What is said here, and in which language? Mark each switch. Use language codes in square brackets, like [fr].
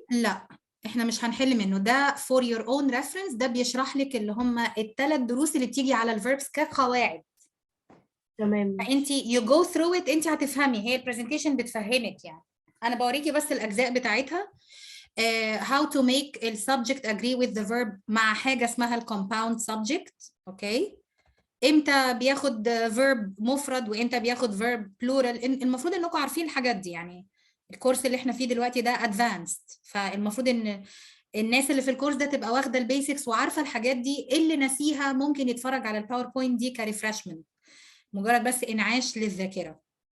[ar] لا، احنا مش هنحل منه، ده [en] for your own reference. [ar] ده بيشرح لك اللي هم ال3 دروس اللي بتيجي على الفيربس كقواعد. تمام. فانت [en] you go through it، [ar] انت هتفهمي، هي البرزنتيشن بتفهمك. يعني انا بوريكي بس الاجزاء بتاعتها. [en] how to make the subject agree with the verb [ar] مع حاجه اسمها الكومباوند [en] subject. [ar] اوكي، امتى بياخد verb مفرد وامتى بياخد verb plural. المفروض انكم عارفين الحاجات دي، يعني الكورس اللي احنا فيه دلوقتي ده advanced، فالمفروض ان الناس اللي في الكورس ده تبقى واخده البيسكس وعارفه الحاجات دي. اللي نسيها ممكن يتفرج على الباوربوينت دي كريفرشمنت، مجرد بس انعاش للذاكره.